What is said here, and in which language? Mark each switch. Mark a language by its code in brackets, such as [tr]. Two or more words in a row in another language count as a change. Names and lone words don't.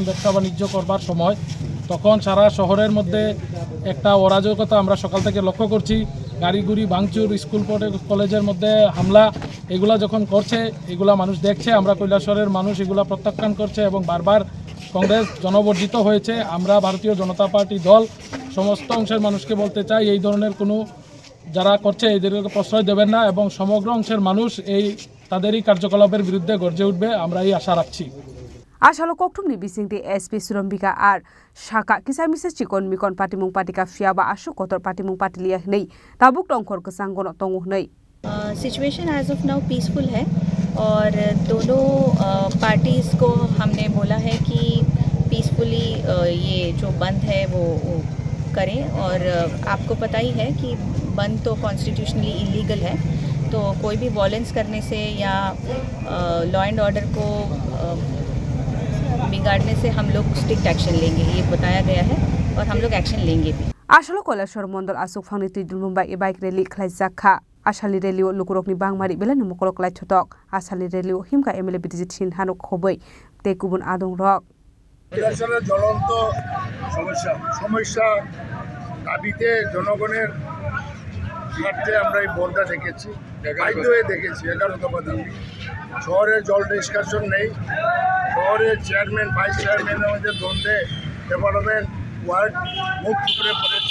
[bn] ব্যবসা বাণিজ্য করবার সময় তখন সারা শহরের মধ্যে একটা অরাজকতা আমরা সকাল থেকে লক্ষ্য করছি গাড়িগুড়ি ভাঙচুর স্কুল কলেজের মধ্যে হামলা এগুলা যখন করছে এগুলা মানুষ দেখছে আমরা কৈলাসহরের মানুষ এগুলা প্রত্যাখ্যান করছে এবং বারবার কংগ্রেস জনবর্জিত হয়েছে আমরা ভারতীয় জনতা পার্টি দল সমস্ত অংশের মানুষকে বলতে চাই এই ধরনের কোনো যারা করছে এদেরকে প্রশ্রয় দেবেন না এবং সমগ্র অংশের মানুষ এই তাদেরই কার্যকলাপের বিরুদ্ধে গর্জে উঠবে আমরা এই আশা রাখছি [trp] Asal koktumni bisingti SP Surambika ar Shaka kisamisa chikon mikon patimung patika fiaba ashu kotor patimung patilia hnei tabuk tongkhor kesangono tongu hnei [en] situation as of now peaceful [hi] है और दोनों पार्टीज़ को हमने बोला है कि पीसफुली ये जो बंद है वो करें और आपको पता ही है कि बंद तो [en] constitutionally illegal [hi] है तो कोई भी वॉयलेंस करने से या [en] law and order [hi] को बिगाड़ने से हम लोग [en] strict action [hi] लेंगे ये बताया गया है और हम लोग एक्शन लेंगे भी [trp] Asal Koilasoro mondol asuk phangni tidul mumbai e bike rally khlaijakha asali rally o lukurokni bangmari belani mokolok lai thotok asali rally o himka MLA Bijit Sin hanuk khoboi te kubun adong rok [bn] কৈলাসহরের জ্বলন্ত সমস্যা দাবিতে জনগণের স্বার্থে আমরা এই বন্ধটা দেখেছি বাধ্য হয়ে দেখেছি 11 দফা দাবি শহরে জল নিষ্কাশন নেই শহরের [en] chairman vice chairman's [bn] মধ্যে দ্বন্দ্বে [en] development work [bn] মুখ টুকরে পড়েছে